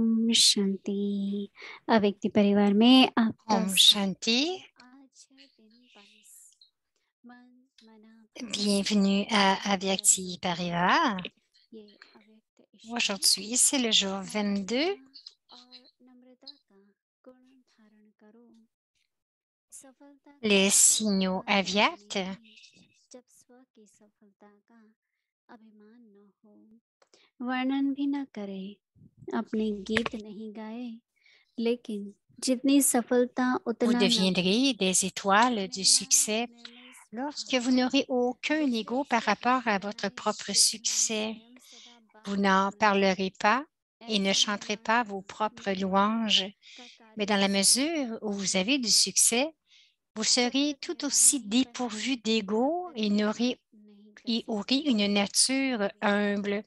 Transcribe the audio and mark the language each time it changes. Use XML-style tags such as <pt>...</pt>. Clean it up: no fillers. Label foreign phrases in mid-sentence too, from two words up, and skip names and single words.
<hi>शांति। अव्यक्ति परिवार में आपका Om Shanti. आज है दिन 22 मन मना</hi> <fr>Bienvenue à Avyakti Parivar.</fr> <hi>ये अव्यक्त ईश्वर</hi> <fr>Aujourd'hui, c'est le jour 22.</fr> <hi>और नम्रता का गुण धारण करो। सफलता का</hi> <fr>Les signaux</fr> <hi>अभिमान</hi> <fr>avyakts.</fr> <hi>करने में जब स्व की सफलता का अभिमान न हो, वर्णन भी न करे, अपने गीत नहीं गाए, लेकिन जितनी सफलता</hi> <fr>Vous</fr> <hi>उतना</hi> <fr>deviendrez des étoiles du succès lorsque vous n'aurez aucun ego par rapport à votre propre succès. Vous n'en parlerez pas et ne chanterez pas vos propres louanges. Mais dans la mesure où vous avez du succès, vous serez tout aussi dépourvu d'ego et aurez une nature humble.</fr>